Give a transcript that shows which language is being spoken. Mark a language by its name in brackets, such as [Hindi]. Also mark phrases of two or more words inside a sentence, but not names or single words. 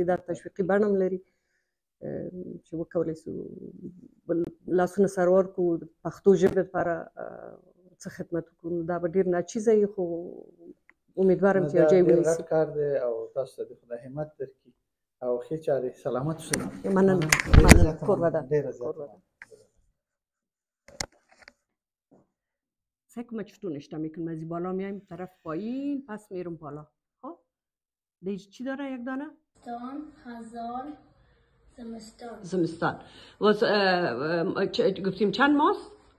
[Pashto] دا تشویقي بڼه هم لري چې وکولی شو لاسونه سره ورکړو د پښتو ژبې لپاره څه خدمت وکړو. نو دا به ډېر ناچیزه وي خو امیدوارم چې یو ځای ونیسي. ډېر غټ کار دی او تاسو ته دې خدای همت درکړي او ښې چارې سلامت اوسئ. مننه. کور ودان. [Persian] سعی کنم چطور نشته میکنم از بالا میایم طرف پایین پس میرم بالا. خب دیگه چی داره یک دانه؟ خزان زمستان. زمستان. گفتیم چند ماست؟